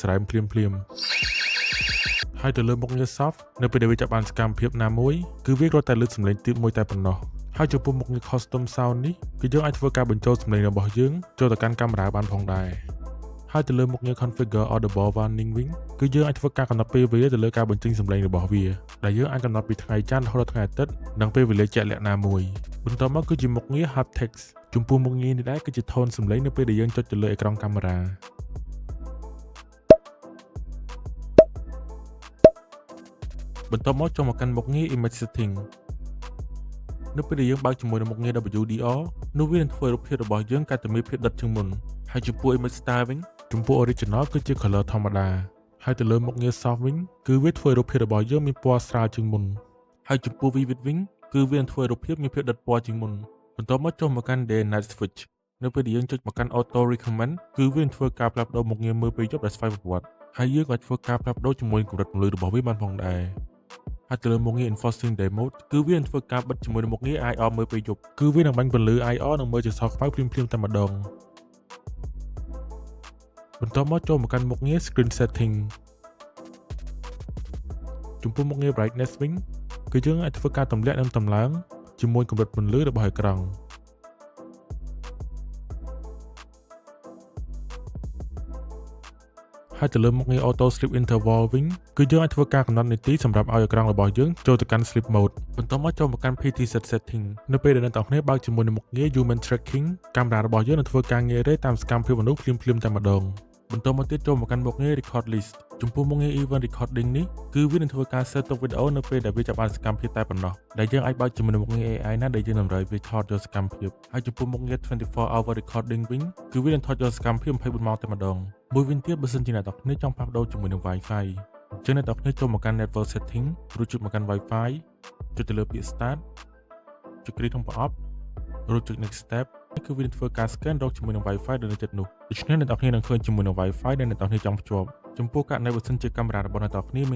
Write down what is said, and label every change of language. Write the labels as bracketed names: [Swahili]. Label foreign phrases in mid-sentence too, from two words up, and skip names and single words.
[Khmer] ស្រែមភ្លាមហើយទៅលើមុខងារ soft នៅពេលដែលវាចាប់បានសកម្មភាពណាមួយគឺវាគ្រាន់តែលើកសំឡេងទាបមួយតែប៉ុណ្ណោះហើយចំពោះមុខងារ [English] custom sound [Khmer] នេះគឺយើងអាចធ្វើការបញ្ចូលសំឡេងរបស់យើងចូលទៅកាន់កាមេរ៉ាបានផងដែរហើយទៅលើមុខងារ [English] configure audible warning [Khmer] វិញគឺយើងអាចធ្វើការកំណត់ពេលវេលាទៅលើការបញ្ចេញសំឡេងរបស់វាដែលយើងអាចកំណត់ពីថ្ងៃច័ន្ទរហូតដល់ថ្ងៃអាទិត្យនិងពេលវេលាជាក់លាក់ណាមួយបន្តមកគឺជាមុខងារ haptics ចំពោះមុខងារនេះដែរគឺជា tone សំឡេងនៅពេលដែលយើងចុចទៅលើអេក្រង់កាមេរ៉ា បន្តមកចូលមកកាន់មុខងារ [English] image setting [Khmer] នៅពេលដែលយើងបើកជាមួយនឹងមុខងារ WDR នោះវានឹងធ្វើរូបភាពរបស់យើងកាន់តែមានភាពដិតជាងមុនហើយចំពោះ [English] image style [Khmer] វិញចំពោះ original គឺជា color ធម្មតាហើយទៅលើមុខងារ soft វិញគឺវាធ្វើរូបភាពរបស់យើងមានពណ៌ស្រាលជាងមុនហើយចំពោះ vivid វិញគឺវានឹងធ្វើរូបភាពមានភាពដិតពណ៌ជាងមុនបន្តមកចូលមកកាន់ [English] day and night switch [Khmer] នៅពេលដែលយើងចុចមកកាន់ [English] auto recommend [Khmer] គឺវានឹងធ្វើការផ្លាស់ប្ដូរមុខងារមើលពេលយប់ដែលស្វ័យប្រវត្តិហើយយើងអាចធ្វើការផ្លាស់ប្ដូរជាមួយកម្រិតពន្លឺរបស់វាបានផងដែរហើយទៅលើមុខងារ [English] enforcing day mode [Khmer] គឺវានឹងធ្វើការបិទជាមួយនឹងមុខងារ IR មើលពេលយប់គឺវានឹងបាញ់ពន្លឺ IR និងមើលជាសខ្មៅភ្លាមៗតែម្ដង បន្តមកចូលមកកាន់មុខងារ [English] screen setting [Khmer] ចំពោះមុខងារ brightness វិញគឺយើងអាចធ្វើការទម្លាក់និងតម្លើងជាមួយកម្រិតពន្លឺរបស់អេក្រង់ ហើយទៅលើមុខងារ [English] auto sleep interval [Khmer] វិញគឺយើងអាចធ្វើការកំណត់នាទីសម្រាប់ឲ្យអេក្រង់របស់យើងចូលទៅកាន់ [English] sleep mode [Khmer] បន្តមកចូលមកកាន់ [English] PT setting [Khmer] នៅពេលដែលអ្នកទាំងគ្នាបើកជាមួយនឹងមុខងារ [English] human tracking [Khmer] កាមេរ៉ារបស់យើងនឹងធ្វើការងាររេតាមសកម្មភាពមនុស្សភ្លាមៗតែម្ដងបន្តមកទៀតចូលមកកាន់មុខងារ [English] record list [Khmer] ចំពោះមុខងារ [English] event recording [Khmer] នេះគឺវានឹងធ្វើការ set ទុកវីដេអូនៅពេលដែលវាចាប់បានសកម្មភាពតែប៉ុណ្ណោះដែលយើងអាចបើកជាមួយនឹងមុខងារ AI ណាដែលយើងតម្រូវវាថតយកសកម្មភាពហើយចំពោះមុខងារ [English] 24 hour recording [Khmer] វិញគឺវានឹងថតយកសកម្មភាព24ម៉ោងតែម្ដងមួយវិញទៀតបើសិនជាអ្នកទាំងគ្នាចង់ផ្លាស់ប្ដូរជាមួយនឹង Wi-Fi អញ្ចឹងអ្នកទាំងគ្នាចូលមកកាន់ network setting រួចចុចមកកាន់ Wi-Fi ចុចទៅលើពាក្យ start ចុចគ្រីក្នុងប្រអប់រួចចុច [English] next step [Khmer] នេះគឺវានឹងធ្វើការ scan រកជាមួយនឹង Wi-Fi ដែលនៅជិតនោះដូច្នេះអ្នកទាំងគ្នានឹងឃើញជាមួយនឹង Wi-Fi ដែលអ្នកទាំងគ្នាចង់ភ្ជាប់ចំពោះករណីបើសិនជាកាមេរ៉ារបស់អ្នកទាំងគ្នាមាន